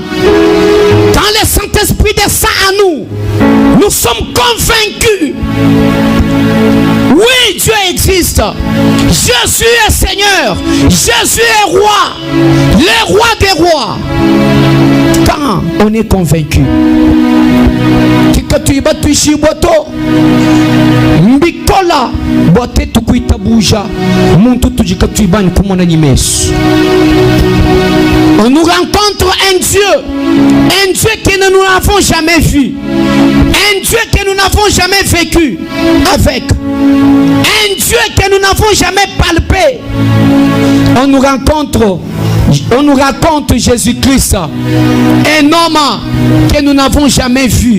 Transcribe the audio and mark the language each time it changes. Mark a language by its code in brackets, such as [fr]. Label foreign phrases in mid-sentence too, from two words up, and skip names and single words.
[fr] Quand le Saint-Esprit descend à nous, nous sommes convaincus. Oui, Dieu existe. Jésus est Seigneur. Jésus est roi. Le roi des rois. Quand on est convaincu. [lu] Mbikola bote tukuita buja muntu tujikatuibani kumona nyimesu. [fr] On nous rencontre un Dieu que nous n'avons jamais vu, un Dieu que nous n'avons jamais vécu avec, un Dieu que nous n'avons jamais palpé. On nous raconte Jésus-Christ, un homme que nous n'avons jamais vu.